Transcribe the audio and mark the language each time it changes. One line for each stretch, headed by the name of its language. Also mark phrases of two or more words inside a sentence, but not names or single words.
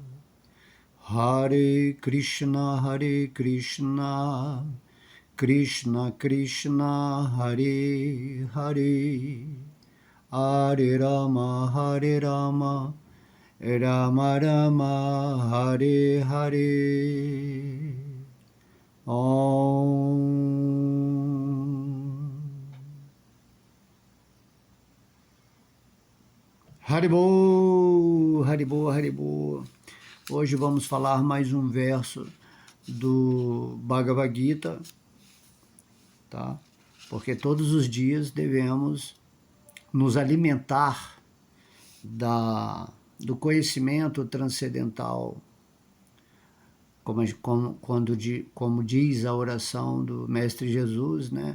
Sanskrit: Hare Krishna, Krishna Krishna, Hare Hare, Hare Rama, Rama Rama, Hare Hare. Om. Haribol, Haribol, Haribol.
Portuguese: Hoje vamos falar mais um verso do Bhagavad Gita, tá? Porque todos os dias devemos nos alimentar do conhecimento transcendental, como diz a oração do Mestre Jesus, né?